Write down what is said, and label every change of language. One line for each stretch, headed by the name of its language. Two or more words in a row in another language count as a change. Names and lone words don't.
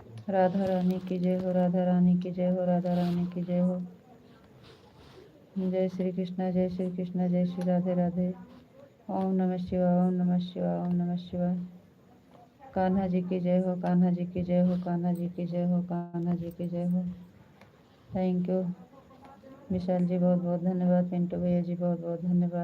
Hindi: राधा रानी की जय हो, राधा रानी की जय हो, राधा रानी की जय हो। जय श्री कृष्ण, जय श्री कृष्ण, जय श्री राधे राधे।
Sanskrit: ओम नमः शिवाय, ओम नमः शिवाय, ओम नमः शिवाय।
Hindi: कान्हा जी की जय हो, कान्हा जी की जय हो, कान्हा जी की जय हो, कान्हा जी की जय हो।
English: Thank you
Hindi: विशाल जी, बहुत बहुत धन्यवाद। पिंटू भैया जी, बहुत बहुत धन्यवाद।